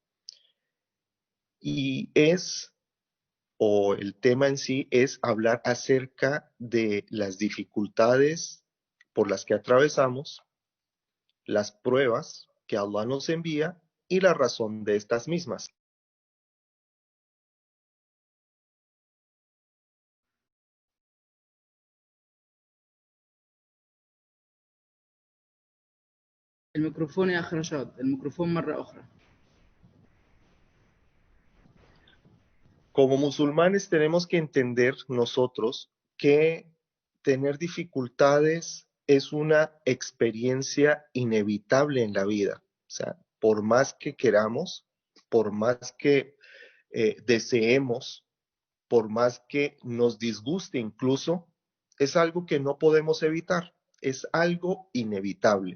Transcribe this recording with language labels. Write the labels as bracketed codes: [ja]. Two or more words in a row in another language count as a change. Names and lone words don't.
[es] Y o el tema en sí es hablar acerca de las dificultades por las que atravesamos, las pruebas que Allah nos envía y la razón de estas mismas. [ar] الميكروفون يا أخ رشاد، الميكروفون مرة أخرى. [es] Como musulmanes tenemos que entender nosotros que tener dificultades es una experiencia inevitable en la vida. O sea, por más que queramos, por más que deseemos, por más que nos disguste incluso, es algo que no podemos evitar, es algo inevitable.